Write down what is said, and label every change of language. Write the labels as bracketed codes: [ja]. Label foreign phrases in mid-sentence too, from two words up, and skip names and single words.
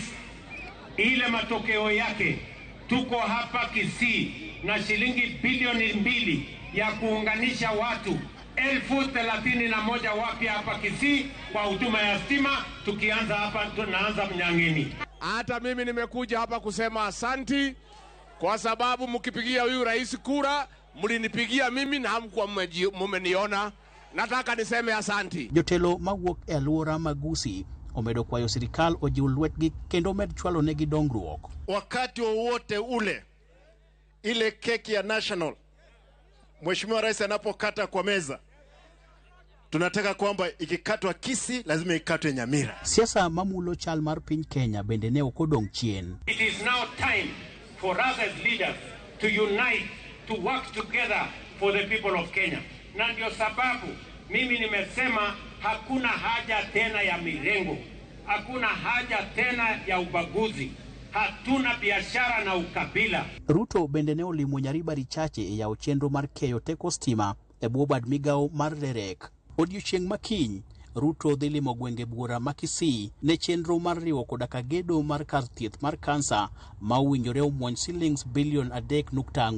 [sw] Ile matokeo yake tuko hapa Kisii na shilingi bilioni 2 ya kuunganisha watu 31,000 wapya hapa Kisii kwa huduma ya stima. Tukianza hapa tunaanza Mnyang'eni. Hata mimi nimekuja hapa kusema asanti kwa sababu mkipigia huyu rais kura mlinipigia mimi na hamkuwa mmeniona. Nataka niseme asanti. [luo] Jotelo mawuok e alwora mag Gusii omedo kwayo sirikal ojiw lwetgi kendo med chwalo negi dongruok. [sw] Wakati wowote ule ile keki ya national Mheshimiwa Rais anapokata kwa meza, tunataka kwamba ikikatwa Kisii lazima ikatwe Nyamira. [luo] Siasa mamulo chal mar piny Kenya bende ne okodong' chien. [en] It is now time for us as leaders to unite, to work together for the people of Kenya. [sw] Na ndio sababu mimi nimesema hakuna haja tena ya mirengo, hakuna haja tena ya ubaguzi, hatuna biashara na ukabila. [luo] Ruto bende ne olimo nyaribari chache e yawo chenro mar keyo teko stima e bwo bad migawo mar Derek. Odiochieng' makiny, Ruto dhi limo gwenge bura ma Kisii ne chenro mar riwo koda ka gedo mar kar thieth mar kansa ma owinjore omwony shillings bilion 3.4.